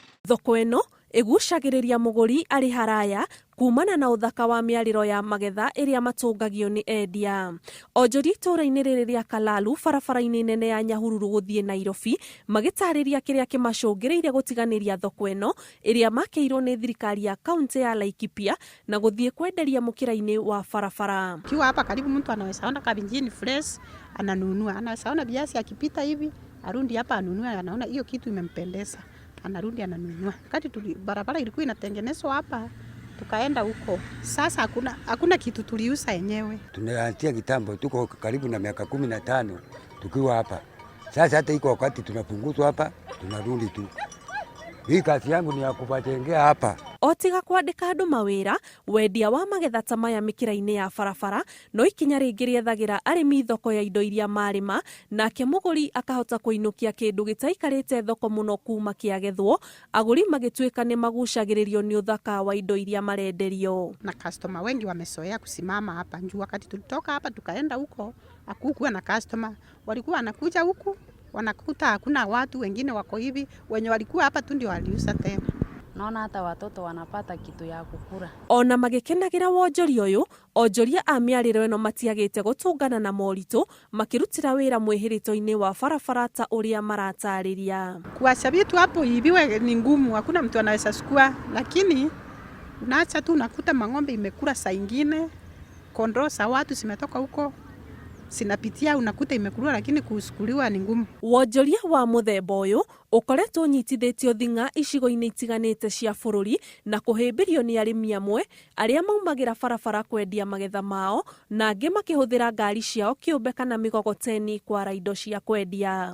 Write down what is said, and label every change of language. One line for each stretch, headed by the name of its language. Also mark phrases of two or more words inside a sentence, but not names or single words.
Kikuyu: Thoko ĩno ĩgucagĩrĩria mũgũri arĩ haraya kumana na ũthaka wa mĩarĩro ya magetha ĩrĩa matũngagio nĩ endia. Onjoria itũra-inĩ rĩrĩ rĩa Kalalu barabara-inĩ nene ya Nyahururu gũthiĩ Nairobi magĩtarĩria kĩrĩa kĩmacũngĩrĩirie gũtiganĩria thoko ĩno ĩrĩa makĩirwo nĩ thirikari ya kaunti ya Laikipia na gũthiĩ kwenderia mũkĩra-inĩ wa barabara.
Swahili: Ukiwa hapa karibu mtu anaweza ona kabinjini fresh ananunua, anaweza ona viazi akipita hivi arundi hapa anunua, anaona hiyo kitu imempendeza anarudi ananunua. Wakati barabara ilikuwa inatengenezwa hapa tukaenda huko. Sasa hakuna kitu tuliuza yenyewe. Tunaanzia kitambo, tuko karibu na miaka 15 tukiwa hapa. Sasa hata iko wakati tunapunguzwa hapa tunarudi tu. Hii kazi yangu ni ya kuwajengea hapa.
Kikuyu: Otiga kwandĩka andũ mawĩra, wendia wa magetha ta maya mĩkĩra-inĩ ya barabara no ikinya rĩngĩ rĩethagĩra arĩmi thoko ya indo iria marĩma, nake mũgũri akahota kũinũkia kĩndũ gĩtaikarĩte thoko mũno kuma kĩagethwo, agũri magĩtuĩka nĩ magucagĩrĩrio nĩ ũthaka wa indo iria marenderio.
Swahili: Na customer wengi wamezoea kusimama hapa njuu. Wakati tulitoka hapa tukaenda huko hakukuwa na customer, walikuwa wanakuja huku wanakuta hakuna watu, wengine wako hivi, wenye walikuwa hapa tu ndio waliuza tena. Naona hata watoto wanapata kitu ya kukura.
Kikuyu: Ona magĩkenagĩra wonjoria ũyũ, onjoria a mĩarĩro ĩno matiagĩte gũtũngana na moritũ makĩrutĩra wĩra mwĩhĩrĩto-inĩ wa barabara ta ũrĩa maratarĩria.
Swahili: Kuacha vitu hapo hiviwe ni ngumu, hakuna mtu anaweza chukua, lakini unaacha tu unakuta mang'ombe imekula saa ingine, kondoo za watu zimetoka huko sinapitia unakuta imekuliwa, lakini kusukuliwa ni ngumu.
Kikuyu: Wonjoria wa mũthemba ũyũ ũkoretwo ũnyitithĩtio thing'a icigo-inĩ itiganĩte cia bũrũri na kũhĩmbĩrio nĩ arĩmi amwe arĩa maumagĩra barabara kwendia magetha mao na angĩ makĩhũthĩra ngari ciao kĩũmbe kana mĩgogoteni kwara indo cia kwendia.